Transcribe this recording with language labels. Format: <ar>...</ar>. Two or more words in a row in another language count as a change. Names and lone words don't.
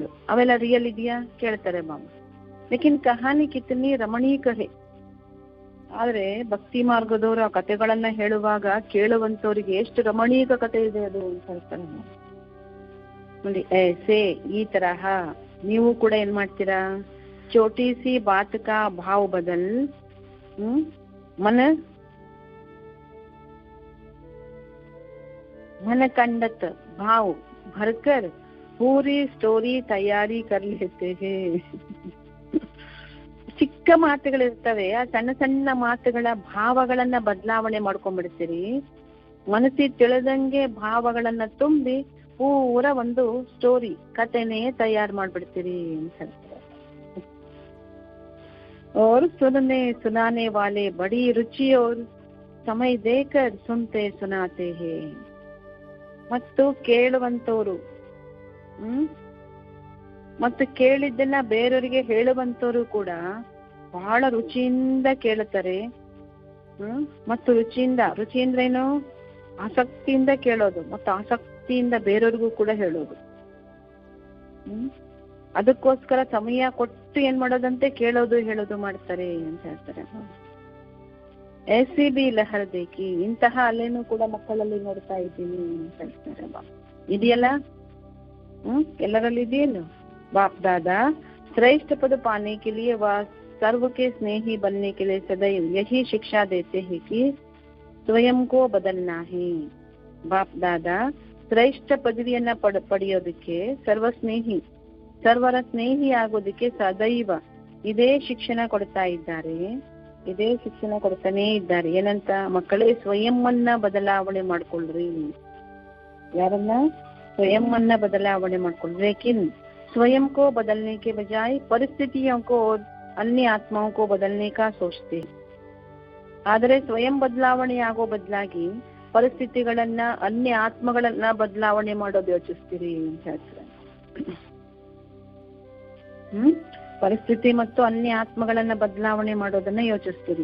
<kn>ಅವೆಲ್ಲ ರಿಯಲ್ ಇದೆಯಾ ಕೇಳ್ತಾರೆ ಬಾಬಾ.</kn> <hi>लेकिन कहानी कितनी रमणीक है.</hi> <kn>ಆದ್ರೆ ಭಕ್ತಿ ಮಾರ್ಗದವರು ಆ ಕತೆಗಳನ್ನ ಹೇಳುವಾಗ ಕೇಳುವಂತವ್ರಿಗೆ ಎಷ್ಟು ರಮಣೀಕ ಕತೆ ಇದೆ ಅದು ಅಂತ ಹೇಳ್ತಾರೆ ನೋಡಿ. ऐसे ಈ ತರಹ ನೀವು ಕೂಡ ಏನ್ ಮಾಡ್ತೀರಾ?</kn> <hi>छोटी सी बात का भाव बदल मन कंडत भाव भरकर पूरी स्टोरी तैयार कर लेते.</hi> <kn>ಚಿಕ್ಕ ಮಾತುಗಳಿರ್ತವೆ, ಆ ಸಣ್ಣ ಸಣ್ಣ ಮಾತುಗಳ ಭಾವಗಳನ್ನ ಬದಲಾವಣೆ ಮಾಡ್ಕೊಂಡ್ಬಿಡ್ತೀರಿ. ಮನಸ್ಸಿಗೆ ತಿಳಿದಂಗೆ ಭಾವಗಳನ್ನ ತುಂಬಿ ಪೂರ ಒಂದು ಸ್ಟೋರಿ ಕಥೆನೇ ತಯಾರು ಮಾಡ್ಬಿಡ್ತೀರಿ ಅಂತ ಹೇಳ್ತಾರೆ.</kn> <hi>और सुनाने वाले बड़ी रुचि और समय देकर सुनते सुनाते हैं.</hi> <kn>ಮತ್ತು ಕೇಳುವಂತವ್ರು ಮತ್ತು ಕೇಳಿದ್ದನ್ನ ಬೇರೆಯವರಿಗೆ ಹೇಳುವಂತವ್ರು ಕೂಡ ಬಹಳ ರುಚಿಯಿಂದ ಕೇಳುತ್ತಾರೆ. ಮತ್ತು ರುಚಿಯಿಂದ ಏನು, ಆಸಕ್ತಿಯಿಂದ ಕೇಳೋದು ಮತ್ತು ಆಸಕ್ತಿಯಿಂದ ಬೇರೆಯವ್ರಿಗೂ ಕೂಡ ಹೇಳೋದು. ಅದಕ್ಕೋಸ್ಕರ ಸಮಯ ಕೊಟ್ಟು ಏನ್ ಮಾಡೋದಂತೆ ಕೇಳೋದು ಹೇಳೋದು ಮಾಡ್ತಾರೆ ಅಂತ ಹೇಳ್ತಾರೆ.</kn> <hi>ऐसी भी लहर देखी,</hi> <kn>ಇಂತಹ ಅಲೆನೂ ಕೂಡ ಮಕ್ಕಳಲ್ಲಿ ನೋಡ್ತಾ ಇದ್ದೀನಿ ಅಂತ ಹೇಳ್ತಾರೆ. ಇದೆಯಲ್ಲ, ಎಲ್ಲರಲ್ಲಿ ಇದೆಯೇನು?</kn> <hi>बाप दादा श्रेष्ठ पद पाने के लिए व सर्व के स्नेही बनने के लिए सदैव यही शिक्षा देते हैं कि स्वयं को बदलना है.</hi> <kn>बाप दादा ಶ್ರೇಷ್ಠ ಪದವಿಯನ್ನ ಪಡೆಯೋದಕ್ಕೆ, ಸರ್ವರ ಸ್ನೇಹಿ ಆಗೋದಕ್ಕೆ ಸದೈವ ಇದೇ ಶಿಕ್ಷಣ ಕೊಡ್ತಾ ಇದ್ದಾರೆ. ಇದೇ ಶಿಕ್ಷಣ ಕೊಡ್ತಾನೆ ಇದ್ದಾರೆ. ಏನಂತ? ಮಕ್ಕಳೇ, ಸ್ವಯಂವನ್ನ ಬದಲಾವಣೆ ಮಾಡ್ಕೊಳ್ರಿ. ಯಾರನ್ನ? ಸ್ವಯಂವನ್ನ ಬದಲಾವಣೆ ಮಾಡ್ಕೊಳ್ರಿ.</kn> <hi>ಲೇಕಿನ್ स्वयं को बदलने के बजाय परिस्थितियों को और अन्य आत्माओं को बदलने का सोचते.</hi> <kn>ಆದರೆ ಸ್ವಯಂ ಬದಲಾವಣೆ ಆಗೋ ಬದಲಾಗಿ ಪರಿಸ್ಥಿತಿಗಳನ್ನ, ಅನ್ಯ ಆತ್ಮಗಳನ್ನ ಬದಲಾವಣೆ ಮಾಡೋದು ಯೋಚಿಸ್ತೀರಿ ಅಂತ ಹೇಳ್ತಾರೆ. ಪರಿಸ್ಥಿತಿ ಮತ್ತು ಅನ್ಯ ಆತ್ಮಗಳನ್ನ ಬದಲಾವಣೆ ಮಾಡೋದನ್ನ ಯೋಚಿಸ್ತೀರಿ.</kn>